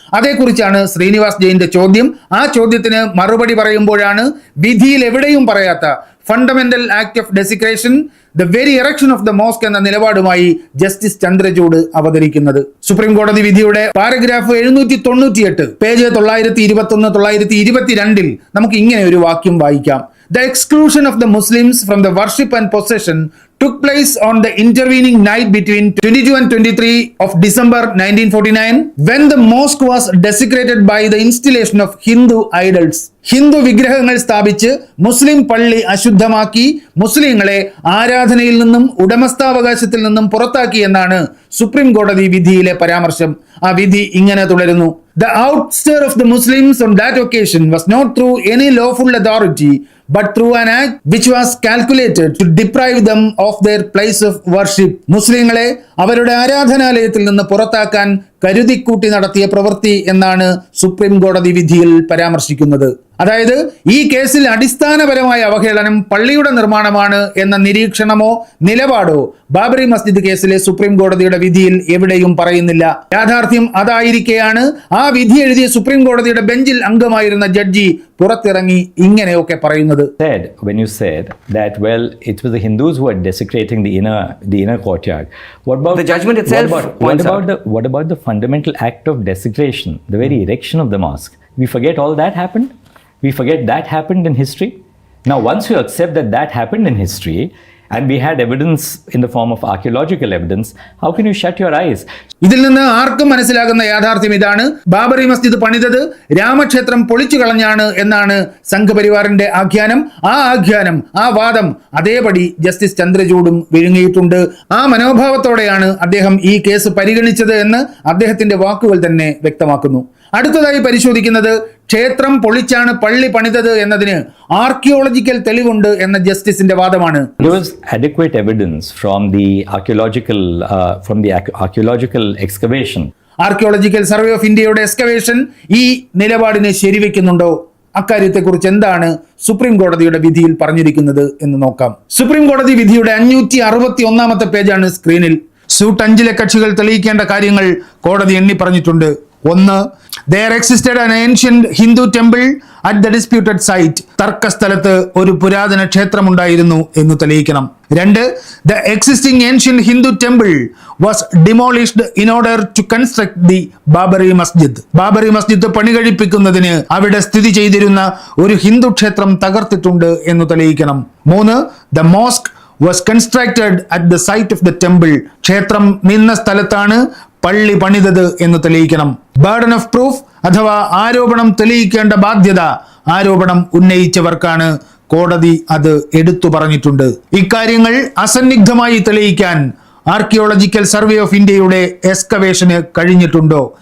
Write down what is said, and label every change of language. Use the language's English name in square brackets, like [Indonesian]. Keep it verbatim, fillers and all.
[Malayalam] അതേക്കുറിച്ചാണ് ശ്രീനിവാസ് ജയിന്റെ ചോദ്യം. ആ ചോദ്യത്തിന് മറുപടി പറയുമ്പോഴാണ് വിധിയിൽ എവിടെയും പറയാത്ത [English] fundamental act of desecration, the very erection of the mosque [Malayalam] എന്ന നിലപാടുമായി ജസ്റ്റിസ് ചന്ദ്രചൂഡ് അവതരിക്കുന്നത്. സുപ്രീം കോടതി വിധിയുടെ പാരഗ്രാഫ് എഴുന്നൂറ്റി തൊണ്ണൂറ്റി എട്ട് പേജ് തൊള്ളായിരത്തി ഇരുപത്തി ഒന്ന് തൊള്ളായിരത്തി ഇരുപത്തി രണ്ടിൽ നമുക്ക് ഇങ്ങനെ ഒരു വാക്യം വായിക്കാം. [English] The exclusion of the Muslims from the worship and possession took place on the intervening night between twenty-two and twenty-three of December nineteen forty-nine, when the mosque was desecrated by the installation of Hindu idols. [Malayalam] Hindu വിഗ്രഹങ്ങൾ സ്ഥാപിച്ച് മുസ്ലിം പള്ളി അശുദ്ധമാക്കി മുസ്ലിങ്ങളെ ആരാധനയിൽ നിന്നും ഉടമസ്ഥാവകാശത്തിൽ നിന്നും പുറത്താക്കി എന്നാണ് supreme കോടതി വിധിയിലെ പരാമർശം. ആ വിധി ഇങ്ങനെ തുടരുന്നു. [English] The outstir of the Muslims on that occasion was not through any lawful authority, but through an act which was calculated to deprive them of their place of worship. [Malayalam] മുസ്ലിങ്ങളെ അവരുടെ ആരാധനാലയത്തിൽ നിന്ന് പുറത്താക്കാൻ കരുതിക്കൂട്ടി നടത്തിയ പ്രവൃത്തി എന്നാണ് സുപ്രീം കോടതി വിധിയിൽ പരാമർശിക്കുന്നത്. അതായത് ഈ കേസിൽ അടിസ്ഥാനപരമായ അവഹേളനം പള്ളിയുടെ നിർമ്മാണമാണ് എന്ന നിരീക്ഷണമോ നിലപാടോ ബാബറി മസ്ജിദ് കേസിലെ സുപ്രീം കോടതിയുടെ വിധിയിൽ എവിടെയും പറയുന്നില്ല. യാഥാർത്ഥ്യം അതായിരിക്കെയാണ് ആ വിധി എഴുതിയ സുപ്രീം കോടതിയുടെ ബെഞ്ചിൽ അംഗമായിരുന്ന ജഡ്ജി പുറത്തിറങ്ങി ഇങ്ങനെയൊക്കെ പറയുന്നത്. [English] Said when you said that well it was the Hindus who were desecrating the inner the inner courtyard, what about the judgment itself? What about, what about the what about the fundamental act of desecration, the very erection of the mosque? We forget all that happened. We forget that happened in history. Now, once you accept that that happened in history, and we had evidence in the form of archaeological evidence, how can you shut your eyes? [Malayalam] ഇതിൽ നിന്ന് ആർക്കും മനസ്സിലാകുന്ന യാഥാർത്ഥ്യം ഇതാണ്. ബാബറി മസ്ജിദ് പണിതത് രാമക്ഷേത്രം പൊളിച്ചു കളഞ്ഞാണ് എന്നാണ് സംഘപരിവാറിന്റെ ആഖ്യാനം. ആ ആഖ്യാനം, ആ വാദം അതേപടി ജസ്റ്റിസ് ചന്ദ്രചൂഡും വിഴുങ്ങിയിട്ടുണ്ട്. ആ മനോഭാവത്തോടെയാണ് അദ്ദേഹം ഈ കേസ് പരിഗണിച്ചത് എന്ന് അദ്ദേഹത്തിന്റെ വാക്കുകൾ തന്നെ വ്യക്തമാക്കുന്നു. അടുത്തതായി പരിശോധിക്കുന്നത് ക്ഷേത്രം പൊളിച്ചാണ് പള്ളി പണിതത് എന്നതിന് ആർക്കിയോളജിക്കൽ തെളിവുണ്ട് എന്ന ജസ്റ്റിസിന്റെ വാദമാണ്. [English] There was adequate evidence from the archaeological uh, from the archaeological excavation. [Malayalam] Archaeological survey of ഇന്ത്യയുടെ എക്സ്കവേഷൻ ഈ നിലപാടിനെ ശരിവെക്കുന്നുണ്ടോ? അക്കാര്യത്തെക്കുറിച്ച് എന്താണ് സുപ്രീം കോടതിയുടെ വിധിയിൽ പറഞ്ഞിരിക്കുന്നത് എന്ന് നോക്കാം. സുപ്രീം കോടതി വിധിയുടെ അഞ്ഞൂറ്റി അറുപത്തി ഒന്നാമത്തെ പേജാണ് സ്ക്രീനിൽ. സ്യൂട്ട് അഞ്ചിലെ കക്ഷികൾ തെളിയിക്കേണ്ട കാര്യങ്ങൾ കോടതി എണ്ണി പറഞ്ഞിട്ടുണ്ട്. [English] ഒന്ന്, there existed an ancient Hindu temple at the disputed site. [Malayalam] തർക്ക സ്ഥലത്ത് ഒരു പുരാതന ക്ഷേത്രമുണ്ടായിരുന്നു എന്ന് തെളിയിക്കണം. [English] രണ്ട്, the existing ancient Hindu temple was demolished in order to construct the Babari Masjid. [Malayalam] Babri Masjid പണി കഴിപ്പിക്കുന്നതിന് അവിടെ സ്ഥിതി ചെയ്തിരുന്ന ഒരു ഹിന്ദു ക്ഷേത്രം തകർത്തിട്ടുണ്ട് എന്ന് തെളിയിക്കണം. [English] മൂന്ന്, the mosque was constructed at the site of the temple. [Malayalam] ക്ഷേത്രം നിന്ന സ്ഥലത്താണ് പള്ളി പണിതത് എന്ന് തെളിയിക്കണം. ബർഡൻ ഓഫ് പ്രൂഫ് അഥവാ ആരോപണം തെളിയിക്കേണ്ട ബാധ്യത ആരോപണം ഉന്നയിച്ചവർക്കാണ്. കോടതി അത് എടുത്തു പറഞ്ഞിട്ടുണ്ട്. ഇക്കാര്യങ്ങൾ അസന്നിഗ്ധമായി തെളിയിക്കാൻ ആർക്കിയോളജിക്കൽ സർവേ ഓഫ് ഇന്ത്യയുടെ എക്സ്കവേഷന് കഴിഞ്ഞിട്ടുണ്ടോ?